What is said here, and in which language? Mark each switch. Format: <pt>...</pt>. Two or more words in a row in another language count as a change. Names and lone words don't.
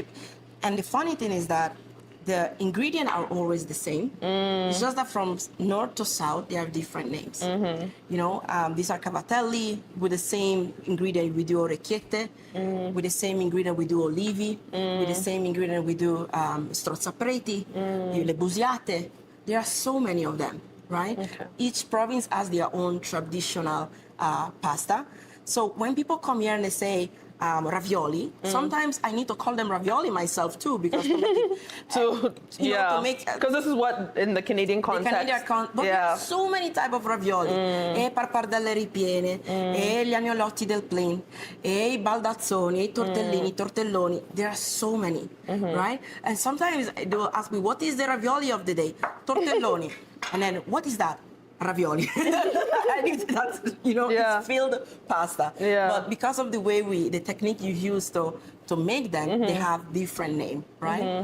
<en>And the funny thing is that the ingredients are always the same. It's just that from north to south, they have different names. These are cavatelli. With the same ingredient, we do orecchiette. With the same ingredient, we do olivi. With the same ingredient, we do strozzapreti,</en> <it>le busiate.</it> <en>There are so many of them, right? Okay. Each province has their own traditional pasta. So when people come here and they say, ravioli. Sometimes I need to call them ravioli myself too, because to make it, to make because this is what in the Canadian context. but there are so many type of ravioli.</en> <it>E pappardelle ripiene, e gli agnolotti del plain, e I baldazzoni, e I tortelloni.</it> <en>There are so many, right? And sometimes they will ask me, what is the ravioli of the day? Tortelloni. And then, what is that? Ravioli. I think that's, it's filled pasta. Yeah. But because of the way the technique you use to make them, they have different name, right?</en>